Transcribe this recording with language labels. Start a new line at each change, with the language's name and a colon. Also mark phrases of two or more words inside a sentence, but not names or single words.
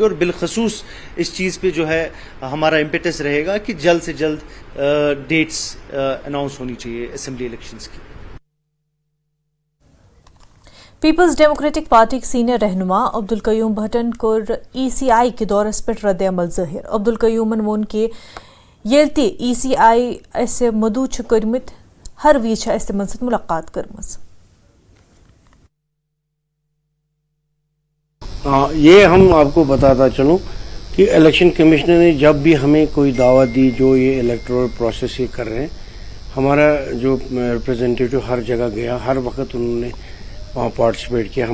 Hindi: और बिलखसूस इस चीज़ पे जो है हमारा इम्पेटस रहेगा कि जल्द से जल्द डेट्स अनाउंस होनी चाहिए
English: assembly elections
Hindi: की।
Kashmiri: पीपल्स डेमोक्रेटिक पार्टी सीनियर रहनुमा अब्दुल कयूम भट्टन कोर ECI के दौरस पे रद्द अमल ज़ाहिर। अब्दुल कयूमन वोन के येल ते ECI असे मदू छ करमित, हर वी छ असे मन सत मुलाकात करमस।
Hindi: ये हम आपको बताता चलूं कि इलेक्शन कमिश्नर ने जब भी हमें कोई दावत दी, जो ये
English: electoral process
Hindi: ये कर रहे हैं, हमारा जो रिप्रेजेंटेटिव हर जगह गया, हर वक्त उन्होंने वहाँ पार्टिसिपेट किया।